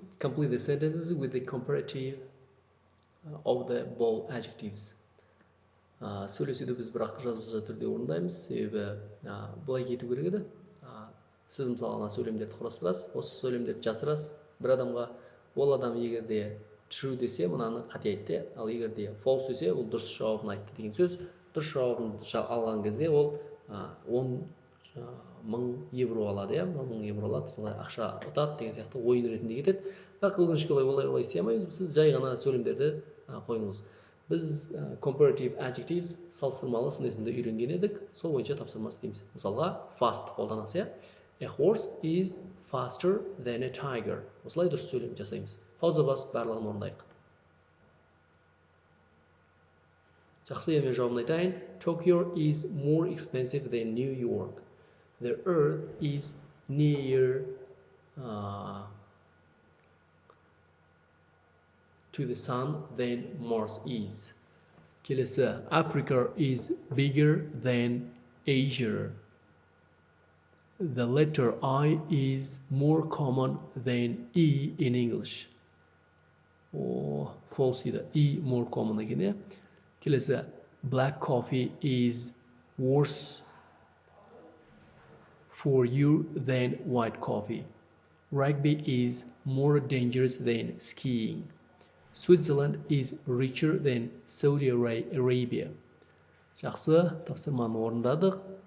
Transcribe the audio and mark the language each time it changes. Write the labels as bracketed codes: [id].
[en] Complete the sentences with the comparative of the bold adjectives. [kk] Сөйлесуді біз бірақ жазбаша түрде орындаймыз, себебі былай кету керек еді. Сіз мысалы ана сөйлемдерді құрастырасыз, осы сөйлемдерді жасырасыз бір адамға. Ол адам егерде true десе, мынаны қате айтты, ал егерде false десе, ол дұрыс жауабын айтты деген сөз. Дұрыс жауабын алған кезде ол 10.000 евро алады, 10.000 евро алады, солай ақша ұтады деген сияқты ойын ретінде кетеді. Бірақ өкінішке орай олай істей алмаймыз. Сіз жай ғана сөйлемдерді қойыңыз. Біз comparative adjectives салыстырмалы сын есімді үйренген едік. Сол бойынша тапсырма істейміз. Мысалға fast қолданасыз, [en] A horse is faster than a tiger. [kk] Осылай дұрыс сөйлем жасаймыз. Пауза басып барлығын орындайық. Жақсы, енді мен жауабын айтайын. [en] Tokyo is more expensive than New York. The earth is near to the sun than Mars is. [kk] Келесі, [en] Africa is bigger than Asia. The letter I is more common than E in English. False [kk] еді. [en] E more common [kk] екен, Келесі, [en] black coffee is worse for you than white coffee. Rugby is more dangerous than skiing. Switzerland is richer than Saudi Arabia. [kk] Жақсы, тапсырманы орындадық.